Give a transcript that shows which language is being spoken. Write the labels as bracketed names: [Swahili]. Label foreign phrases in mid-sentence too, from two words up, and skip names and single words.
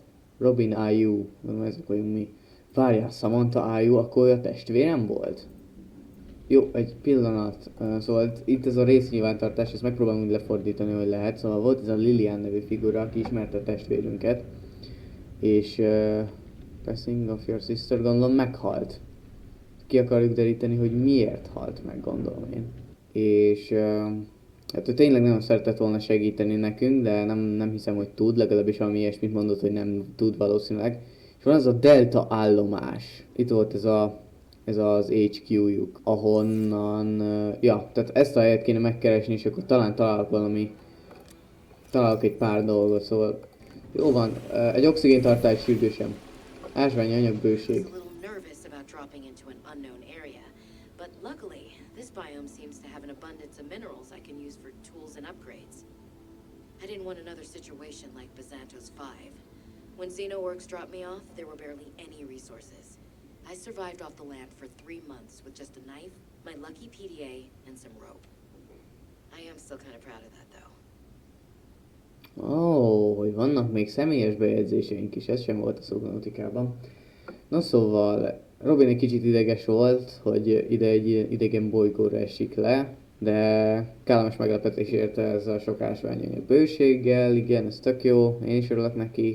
[Hungarian] Robin Ayu, nem ezek vagyunk mi. Várjál, Samantha Ayu, akkor a testvérem volt? Jó, egy pillanat. Szóval itt ez a résznyilvántartás, ezt megpróbálom úgy lefordítani, hogy lehet. Szóval volt ez a Lillian nevű figura, aki ismerte a testvérünket. És [English] Passing of your sister, [Hungarian] gondolom meghalt. Ki akarjuk deríteni, hogy miért halt meg, gondolom én. És hát ő tényleg nagyon szeretett volna segíteni nekünk, de nem hiszem, hogy tud, legalábbis valami ilyesmit mondott, hogy nem tud valószínűleg. És van az a Delta állomás. Itt volt ez az HQ-juk, ahonnan, tehát ezt a helyet kéne megkeresni, és akkor talán találok egy pár dolgot, szóval jó van, egy oxigéntartály sürgősen. Ásványi anyagbőség. [English] A little nervous about dropping into an unknown area, but luckily, this biome seems to have an abundance of minerals I can use for tools and upgrades. I didn't want another situation like Bazanto's 5. When Xenoworks dropped me off, there were barely any resources. I survived off the land for 3 months with just a knife, my lucky PDA, and some rope. I am still kind of proud of that, though. [Hungarian] Hogy vannak még személyes bejegyzéseink is, ez sem volt a Subnauticában. Na szóval, Robin egy kicsit ideges volt, hogy ide egy idegen bolygóra esik le, de kellemes meglepetés érte ez a sok ásványanyag bőséggel, igen, ez tök jó, én is örülök neki.